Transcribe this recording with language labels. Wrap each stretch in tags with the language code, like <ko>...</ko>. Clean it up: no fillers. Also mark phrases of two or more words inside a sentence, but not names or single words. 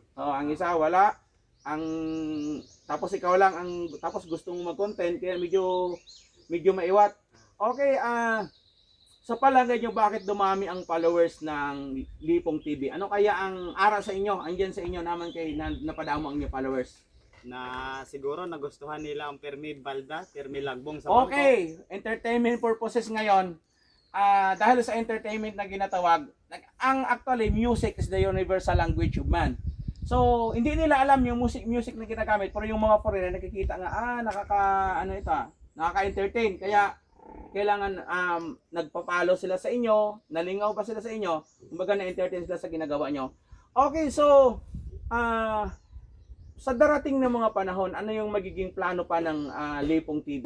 <tl>Ang isa wala, tapos ikaw lang tapos gusto mong mag-content kaya medyo maiwat. Okay, sa palagay nyo, bakit dumami ang followers ng Lipong TV?</tl> <hil>Ano kaya ang ara sa inyo, andyan sa inyo naman kay napadamo ang inyong followers?</hil> <tl>Na siguro nagustuhan nila ang Permi Balda, Permi Lagbong sa bangko. Okay,</tl> <en>entertainment purposes</en> <tl>ngayon, dahil sa entertainment na ginatawag,</tl> <en>actually music is the universal language of man.</en> <tl>So, hindi nila alam yung music na ginagamit, pero yung mga foreigner nakikita nga, nakaka-entertain. Kaya, kailangan nagpa-follow sila sa inyo, nalingaw pa sila sa inyo, kumbaga na-entertain sila sa ginagawa nyo. Okay, so, sa darating na mga panahon, ano yung magiging plano pa ng Lipong TV?</tl>